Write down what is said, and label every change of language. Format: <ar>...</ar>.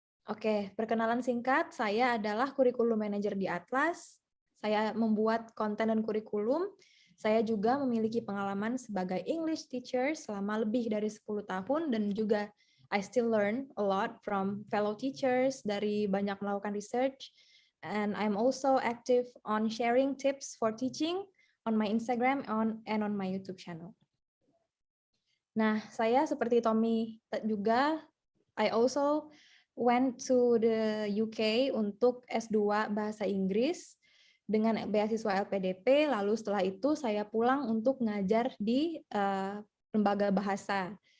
<id>Oke, perkenalan singkat, saya adalah kurikulum manager di Atlas. Saya membuat konten dan kurikulum. Saya juga memiliki pengalaman sebagai English teacher selama lebih dari 10 tahun dan juga</id> <en>I still learn a lot from fellow teachers</en> <id>dari banyak melakukan research.</id> <en>And I'm also active on sharing tips for teaching on my Instagram and on my YouTube channel.</en> <id>Nah, saya seperti Tommy juga,</id> <en>I also went to the UK</en> <id>untuk S2 Bahasa Inggris dengan beasiswa LPDP, lalu setelah itu saya pulang untuk ngajar di lembaga bahasa.</id>